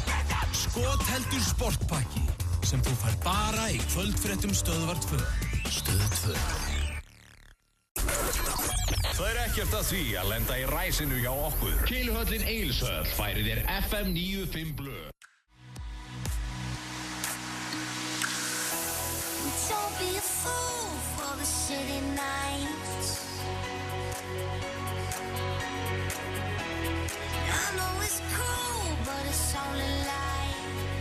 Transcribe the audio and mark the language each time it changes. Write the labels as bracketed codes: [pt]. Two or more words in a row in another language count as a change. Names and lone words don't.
[is] Skotheldur sportpakki sem þú fær bara í kvöldfréttum Stöðvar 2. Stöð 2. Það er ekkert að því að lenda í ræsinu hjá okkur. Kiluhöllin Egilshöll færir þér FM 95 blö. [en] Don't be a fool for the city nights. I know it's cool, but it's only light.